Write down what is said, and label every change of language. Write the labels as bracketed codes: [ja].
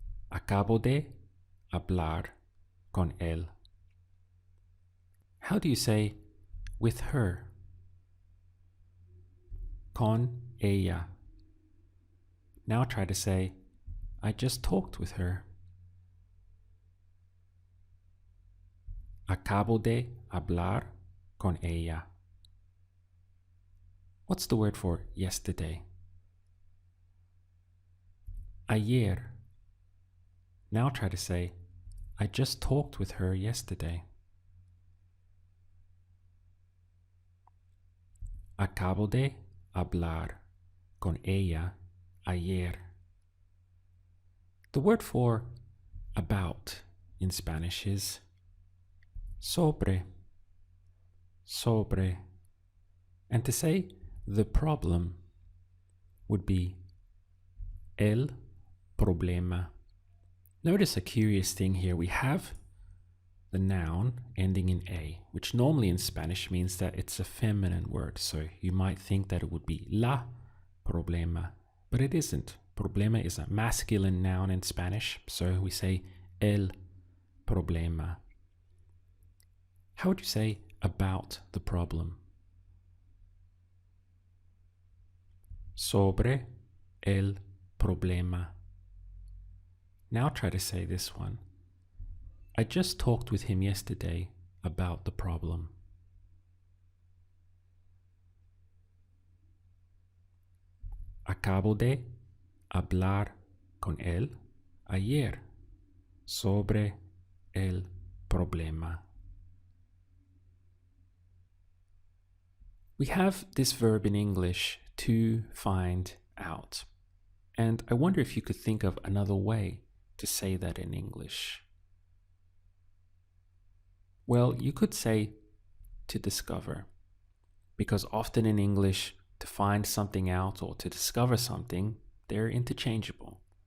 [es] Acabo de hablar con él. [en] How do you say with her? [es] Con ella. [en] Now try to say, I just talked with her. [es] Acabo de hablar con ella. [en] What's the word for yesterday? Ayer. Now try to say, I just talked with her yesterday. [es] Acabo de hablar con ella ayer. [en] The word for about in Spanish is sobre. Sobre. And to say the problem would be el problema. Notice a curious thing here. We have the noun ending in a, which normally in Spanish means that it's a feminine word. So you might think that it would be la problema, but it isn't. Problema is a masculine noun in Spanish, so we say el problema. How would you say about the problem? [es] sobre el problema. [en] Now try to say this one. I just talked with him yesterday about the problem. [es] Acabo de hablar con él ayer sobre el problema. [en] We have this verb in English, to find out. And I wonder if you could think of another way to say that in English. Well, you could say to discover, because often in English, to find something out or to discover something, they're interchangeable.